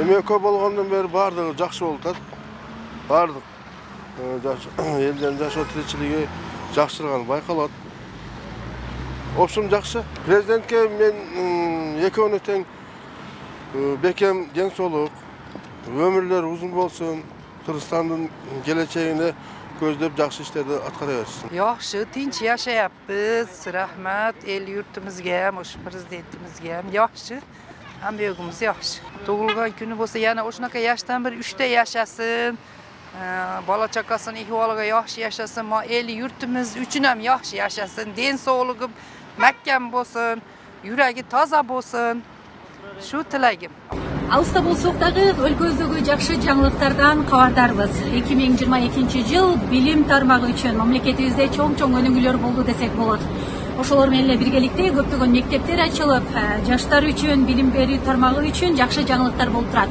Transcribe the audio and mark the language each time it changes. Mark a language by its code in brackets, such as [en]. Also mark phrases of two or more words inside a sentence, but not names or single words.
[ky] Көп болгондон бери баардыгы жакшы болуп атат. Баардык элдин жашоо тиричилиги жакшырганы байкалат. Общем жакшы. Президентке мен экөөнө тең бекем ден соолук, өмүрлөр узун болсун, Кыргызстандын келечегине көздөп жакшы иштерди аткара берсин. [uz] Yaxşı, tinch yashayapmiz. Rahmat el yurtimizga ham, o'sha prezidentimizga ham yaxshi. Hammamiz yaxshi. Tug'ilgan kuni bo'lsa, yana o'shunaqa yoshdan bir 3 ta yashasin. Bola chaqasini ahvoliga yaxshi yashasin. El yurtimiz uchun ham yaxshi yashasin. Den sog'ligi mahkam bo'lsin, yuragi toza bo'lsin. Shu tilagim. [ky] Алыста болсок дагы өлкөбүздөгү жакшы жаңылыктардан кабардарбыз. 2022 жыл билим тармагы үчүн мамлекетибизде чоң өнүгүүлөр болду десек болот. Ошолор менен эле биргеликте көптөгөн мектептер ачылып, жаштар үчүн, билим берүү тармагы үчүн жакшы жаңылыктар болуп турат.